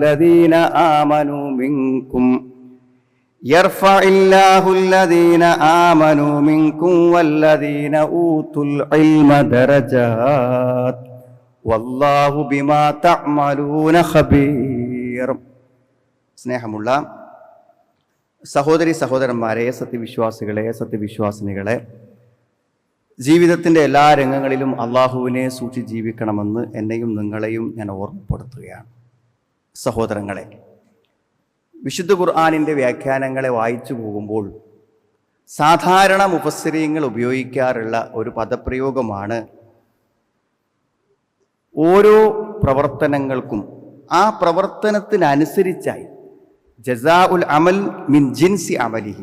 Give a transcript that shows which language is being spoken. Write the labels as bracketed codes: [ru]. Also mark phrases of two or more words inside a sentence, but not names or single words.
[ar] الذين آمنوا منكم والذين أوتوا العلم درجات والله بما تعملون خبير. [ml] സ്നേഹമുള്ള സഹോദരി സഹോദരന്മാരെ, സത്യവിശ്വാസികളെ, സത്യവിശ്വാസിനികളെ, ജീവിതത്തിൻ്റെ എല്ലാ രംഗങ്ങളിലും അള്ളാഹുവിനെ സൂക്ഷിച്ച് ജീവിക്കണമെന്ന് എന്നെയും നിങ്ങളെയും ഞാൻ ഓർമ്മപ്പെടുത്തുകയാണ്. സഹോദരങ്ങളെ, വിശുദ്ധ ഖുർആനിൻ്റെ വ്യാഖ്യാനങ്ങളെ വായിച്ചു പോകുമ്പോൾ സാധാരണ മുഫസ്സിരീങ്ങൾ ഉപയോഗിക്കാറുള്ള ഒരു പദപ്രയോഗമാണ് ഓരോ പ്രവർത്തനങ്ങൾക്കും ആ പ്രവർത്തനത്തിനനുസരിച്ചായി [ar] جزاء العمل من جنس عمله.